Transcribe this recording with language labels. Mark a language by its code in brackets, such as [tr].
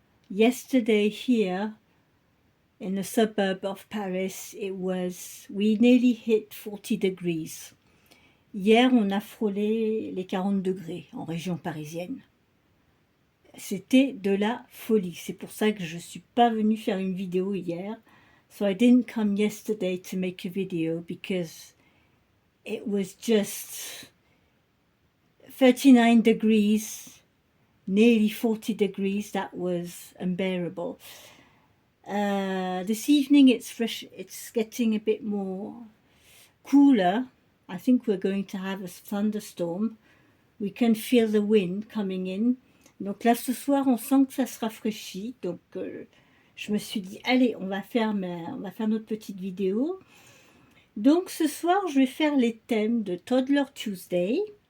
[en] Yesterday here in the suburb of Paris, we nearly hit 40 degrees. [fr] Hier, on a frôlé les 40 degrés en région parisienne. C'était de la folie. C'est pour ça que je ne suis pas venue faire une vidéo hier. [en] So I didn't come yesterday to make a video because it was just 39 degrees, nearly 40 degrees. That was unbearable. This evening it's fresh, it's getting a bit more cooler. I think we're going to have a thunderstorm. We can feel the wind coming in. [fr] Donc là ce soir on sent que ça se rafraîchit. Donc je me suis dit allez on va faire notre petite vidéo. Donc ce soir je vais faire les thèmes de Toddler Tuesday.